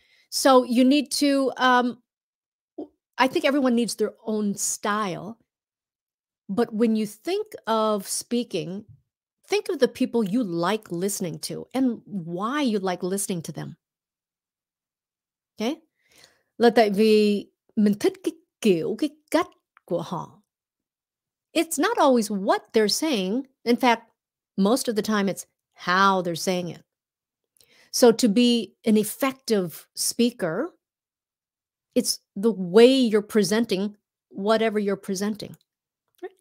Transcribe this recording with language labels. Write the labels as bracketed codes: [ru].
[en] So you need to, I think everyone needs their own style. But when you think of speaking, think of the people you like listening to and why you like listening to them. Okay? [vi] Là tại vì mình thích cái kiểu, cái cách của họ. [en] It's not always what they're saying. In fact, most of the time it's how they're saying it. So to be an effective speaker, it's the way you're presenting whatever you're presenting. Right?